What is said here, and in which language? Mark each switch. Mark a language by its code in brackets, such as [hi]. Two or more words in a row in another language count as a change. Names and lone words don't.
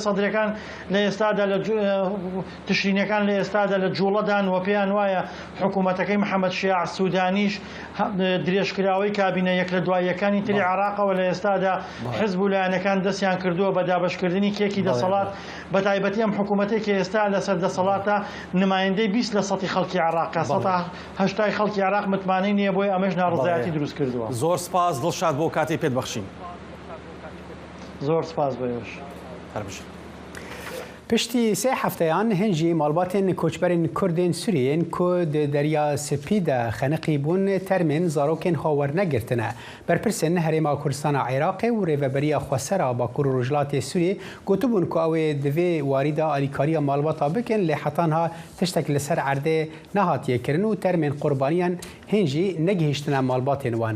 [ckb] سەدرەکان لە ئێستادا لە تشرینەکان لە ئێستادا لە جوڵەدان و پێیان وایە حکوومەتەکەی محەممەد شیع سوودانیش درێژکراوەی کابینە یەک لە دواییەکانی تری عراقەوە لە ئێستادا حزب و لایەنەکان دەستیان کردووە بە دابەشکردنی کێکی دەسەڵات بە تایبەتی ئەم حکوومەتێکی ئێستا لەسەر دەسەڵاتە نمایندەی 20 لە سەتی خەڵکی عراقە 180 خەڵکی عراق متمانەی نییە بۆی ئەمەش ناڕزایەتی دروست کردووە. زۆر سپاس دڵشاد بۆ کاتێ پێت بەخشین. زۆر سپاس بەێش هەربژ. [ku] پشتی سه هفتهیان هنجی مالباتین کوچبرین کردین سوریین که دریا سپید خنقی بون ترمین زاروکین خاور نگرتنه برپرسن هرما کردستان عراق و ریوبریا خسرا با کرو رجلات سوری گوتبون که اوی دوی واریدا آلیکاریا مالباتا بکن لحتانها تشتک لسر عرده نهاتیه کرن و ترمین قربانیان هنجی نگهشتنه مالباتین وان.